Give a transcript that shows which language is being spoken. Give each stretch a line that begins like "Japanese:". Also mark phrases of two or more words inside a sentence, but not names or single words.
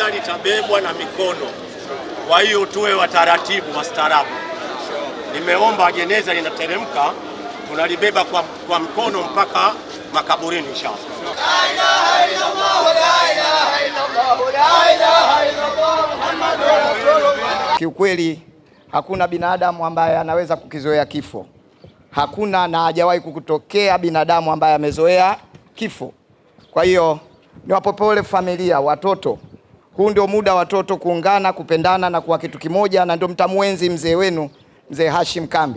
Swahili: litabebwa na mikono. Kwa hiyo tuwe wataratibu, wastaarabu. Nimeomba jeneza linateremka, tunalibeba kwa mkono mpaka makaburini inshallah.
Arabic: لا إله إلا الله، لا إله إلا الله، لا إله إلا الله، محمد رسول الله.
Swahili: Kiukweli hakuna binadamu ambaye anaweza kukizoea kifo. Hakuna na hajawahi kukutokea binadamu ambaye amezoea kifo. Kwa hiyo niwape pole familia, watoto. Huu ndio muda watoto kuungana, kupendana na kuwa kitu kimoja, na ndio mtamuenzi mzee wenu, mzee Hashim Kambi.